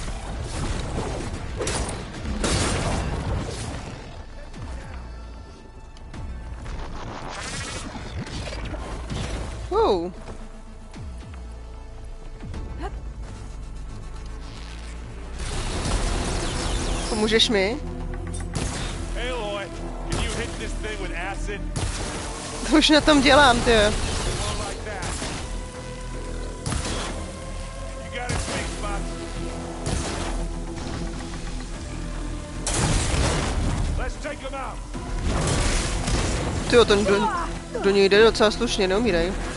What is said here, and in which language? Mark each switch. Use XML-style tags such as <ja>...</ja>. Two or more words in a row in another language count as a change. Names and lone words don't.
<en>Wow.</en> <cs>Pomůžeš mi?</cs> <en>Aloy, can you hit this thing with acid?</en> <cs>To už na tom dělám, ty. Tyjo, ten do něj jde docela slušně, neumírej.</cs>